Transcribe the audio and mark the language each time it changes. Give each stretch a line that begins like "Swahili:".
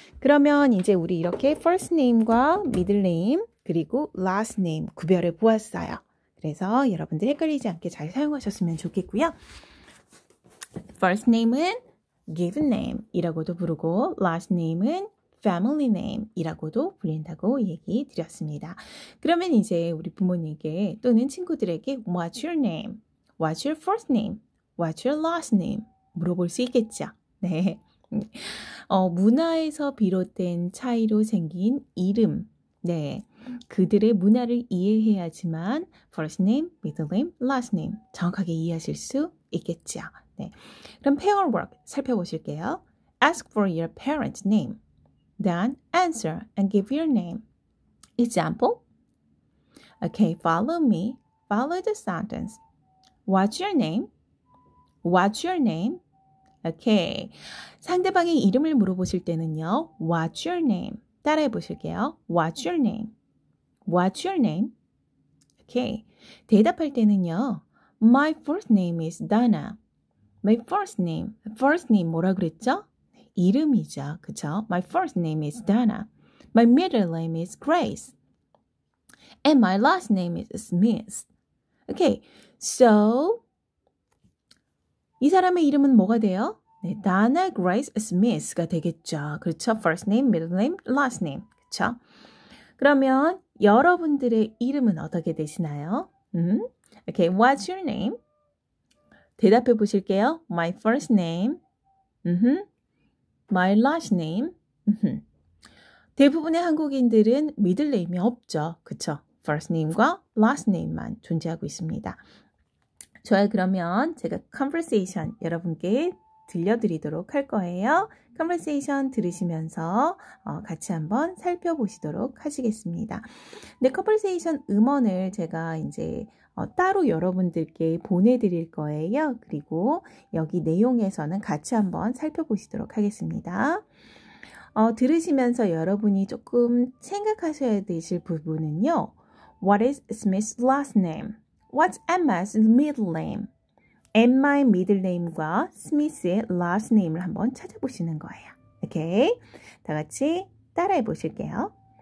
Korean: 그러면 이제 우리 이렇게 first name과 middle name 그리고 last name 구별해 보았어요. 그래서 여러분들 헷갈리지 않게 잘 사용하셨으면 좋겠고요. first name은 given name 이라고도 부르고 last name은 family name 이라고도 불린다고 얘기 드렸습니다. 그러면 이제 우리 부모님께 또는 친구들에게
English: what's your name? What's your first name? What's your last name?
Korean: 물어볼 수 있겠죠. 네, 문화에서 비롯된 차이로 생긴 이름. 네. 그들의 문화를 이해해야지만 first name, middle name, last name 정확하게 이해하실 수 있겠죠. 네. 그럼 pair work 살펴보실게요.
English: Ask for your parent's name. Then answer and give your name. Example. Okay, follow me. Follow the sentence. What's your name? What's your name? Okay.
Korean: 상대방의 이름을 물어보실 때는요.
English: What's your name?
Korean: 따라해 보실게요.
English: What's your name? What's your name? Okay.
Korean: 대답할 때는요.
English: My first name is Donna. My first name
Korean: 뭐라 그랬죠? 이름이죠. 그쵸?
English: My first name is Donna. My middle name is Grace. And my last name is Smith. Okay.
Korean: So 이 사람의 이름은 뭐가 돼요? 네, Donna Grace Smith가 되겠죠. 그렇죠?
English: First name, middle name, last name. 그렇죠?
Korean: 그러면 여러분들의 이름은 어떻게 되시나요?
English: Okay, what's your name?
Korean: 대답해 보실게요.
English: My first name, my last name.
Korean: 대부분의 한국인들은 middle name이 없죠. 그렇죠? First name과 last name만 존재하고 있습니다. 좋아요. 그러면 제가 conversation 여러분께 들려드리도록 할 거예요. conversation 들으시면서 같이 한번 살펴보시도록 하시겠습니다. 근데 conversation 음원을 제가 이제 따로 여러분들께 보내드릴 거예요. 그리고 여기 내용에서는 같이 한번 살펴보시도록 하겠습니다. 들으시면서 여러분이 조금 생각하셔야 되실 부분은요.
English: What is Smith's last name? What's Emma's middle name?
Korean: Emma의 middle name과 스미스의 last name을 한번 찾아보시는 거예요. 오케이? 다 같이 따라해 보실게요.